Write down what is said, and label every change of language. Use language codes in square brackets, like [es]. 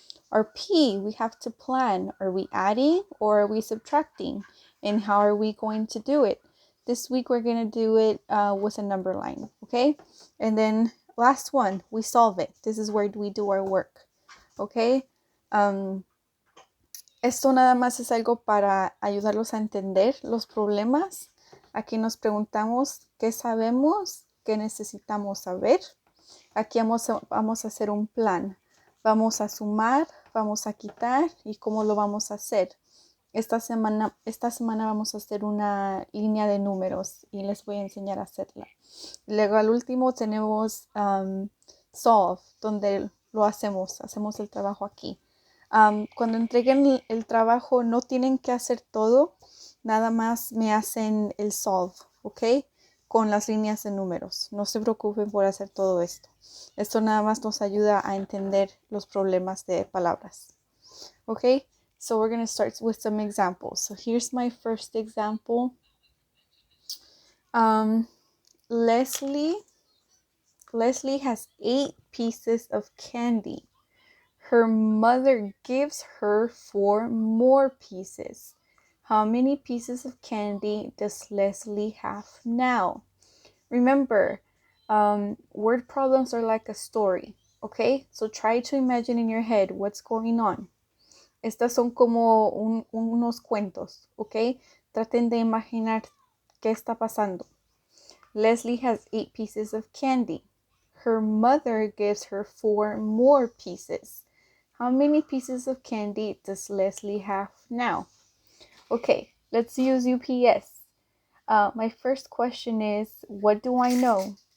[en] Our P, we have to plan. Are we adding or are we subtracting? And how are we going to do it? This week we're going to do it with a number line, okay? And then last one, we solve it. This is where we do our work, okay? [es] Esto nada más es algo para ayudarlos a entender los problemas. Aquí nos preguntamos qué sabemos, qué necesitamos saber. Aquí vamos a hacer un plan. Vamos a sumar, vamos a quitar y cómo lo vamos a hacer. Esta semana vamos a hacer una línea de números y les voy a enseñar a hacerla. Luego al último tenemos solve, donde lo hacemos el trabajo aquí. Cuando entreguen el trabajo no tienen que hacer todo, nada más me hacen el solve, ¿ok? Con las líneas de números. No se preocupen por hacer todo esto. Esto nada más nos ayuda a entender los problemas de palabras. ¿Ok? [en] So we're going to start with some examples. So here's my first example. Leslie has 8 pieces of candy. Her mother gives her 4 more pieces. How many pieces of candy does Leslie have now? Remember, word problems are like a story, okay? So try to imagine in your head what's going on. [es] Estas son como unos cuentos, okay? Traten de imaginar qué está pasando. [en] Leslie has 8 pieces of candy. Her mother gives her 4 more pieces. How many pieces of candy does Leslie have now? Okay, let's use UPS. My first question is, what do I know?